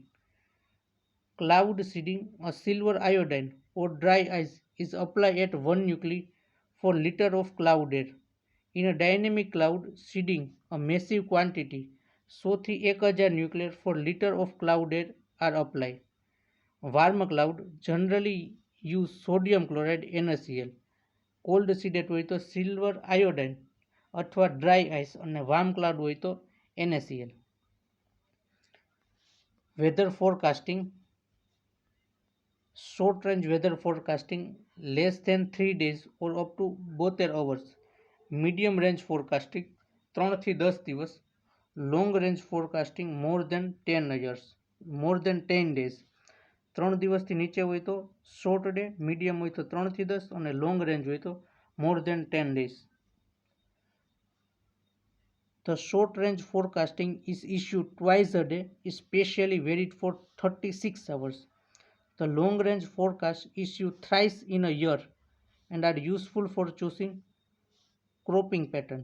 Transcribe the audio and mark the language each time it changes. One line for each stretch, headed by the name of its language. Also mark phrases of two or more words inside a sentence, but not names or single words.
English: Cloud seeding, a silver iodine or dry ice is applied at 1 nuclei for liter of cloud air. In a dynamic cloud seeding, a massive quantity 100 થી 1000 nuclear for liter of cloud air are applied. Warm cloud generally use sodium chloride NaCl. cold seeded
Gujarati: હોય તો
English: silver iodine
Gujarati: અથવા
English: dry ice,
Gujarati: અને
English: warm cloud
Gujarati: હોય તો NaCl.
English: Weather forecasting. Short range weather forecasting less than 3 days or up to 72 hours. Medium range forecasting 3
Gujarati: થી 10 દિવસ.
English: Long range forecasting more than 10 years, more than 10 days.
Gujarati: 3 દિવસથી નીચે હોય તો
English: short day,
Gujarati: મીડિયમ હોય તો 3 થી 10 અને
English: long range
Gujarati: હોય તો
English: more than 10 days. The short range forecasting is issued twice a day, is specially varied for 36 hours. The long range forecasts issued thrice in a year and are useful for choosing cropping pattern.